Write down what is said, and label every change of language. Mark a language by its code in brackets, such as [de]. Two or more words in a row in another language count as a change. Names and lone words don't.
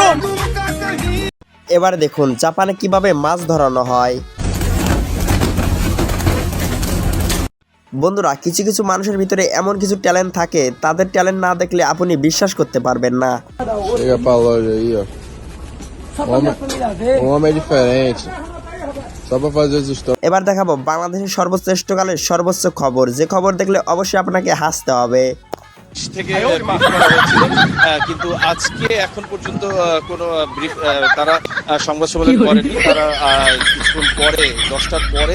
[bn] এবার দেখুন জাপানে কিভাবে মাছ ধরানো হয়। বন্ধুরা, কিছু কিছু মানুষের ভিতরে এমন কিছু ট্যালেন্ট থাকে, তাদের ট্যালেন্ট না দেখলে আপনি বিশ্বাস করতে পারবেন না। [pt] Chega pra loja aí, ó. O homem é diferente. Só pra fazer os stories. [bn] এবার দেখাবো বাংলাদেশের সর্বশ্রেষ্ঠকালের সর্বোচ্চ খবর, যে খবর দেখলে অবশ্যই আপনাকে হাসতে হবে। থেকে brief করা হয়েছিল, কিন্তু আজকে এখন পর্যন্ত কোনো ব্রিফ তারা সংবাদ সম্মেলন করেনি। তারা কিছুক্ষণ পরে 10টার পরে।